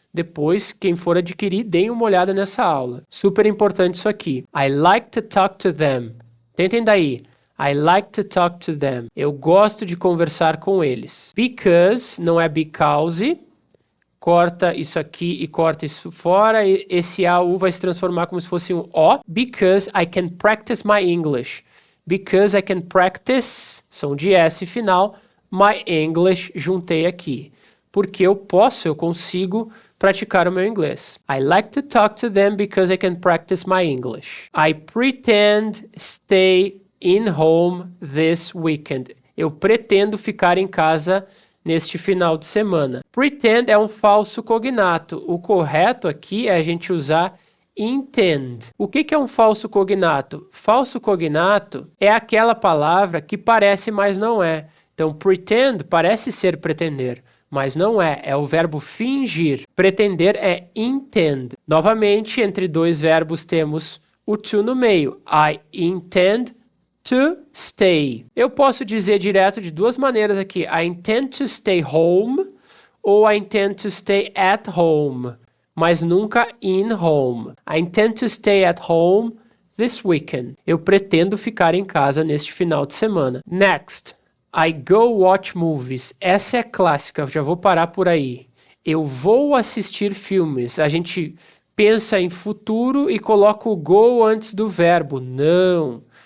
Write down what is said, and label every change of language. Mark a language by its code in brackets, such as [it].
[pt] Depois, quem for adquirir, deem uma olhada nessa aula. Super importante isso aqui. [en] I like to talk to them. [pt] Tentem daí. [en] I like to talk to them. [pt] Eu gosto de conversar com eles. Because, não é because. Corta isso aqui e corta isso fora. Esse AU vai se transformar como se fosse um O. [en] Because I can practice my English. Because I can practice, [pt] som de S final, [en] my English, [pt] juntei aqui. Porque eu consigo praticar o meu inglês. [en] I like to talk to them because I can practice my English. I pretend stay in home this weekend. [pt] Eu pretendo ficar em casa neste final de semana. Pretend é um falso cognato. O correto aqui é a gente usar intend. O que é um falso cognato? Falso cognato é aquela palavra que parece, mas não é. Então, pretend parece ser pretender, mas não é. É o verbo fingir. Pretender é intend. Novamente, entre dois verbos temos o to no meio. [en] I intend to stay. [pt] Eu posso dizer direto de duas maneiras aqui. [en] I intend to stay home [pt] ou [en] I intend to stay at home. [pt] Mas nunca [en] in home. I intend to stay at home this weekend. [pt] Eu pretendo ficar em casa neste final de semana. Next. [en] I go watch movies. [pt] Essa é clássica, já vou parar por aí. Eu vou assistir filmes. A gente pensa em futuro e coloca o go antes do verbo. Não.